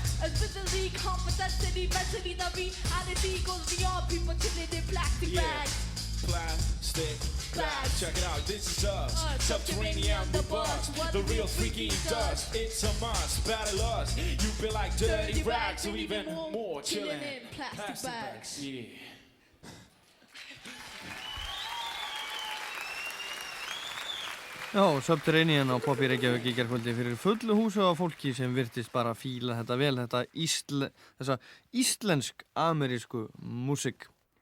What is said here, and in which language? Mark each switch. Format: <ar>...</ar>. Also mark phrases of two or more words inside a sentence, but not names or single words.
<en>as physically, confidently, mentally, the reality goes beyond people chilling in plastic bags. Plastic bags. Check it out, this is us, Subterranean the boss. The real freaky dust, it's a must. Battle us, you feel like dirty rags or even more. Chilling in plastic bags. Yeah.</en> <is>Já, Subterranean á Popp í Reykjavík í gærkvöldi fyrir fullu húsu af fólki sem virtist bara fíla þetta vel, þessa íslensk-amerísku músík.</is>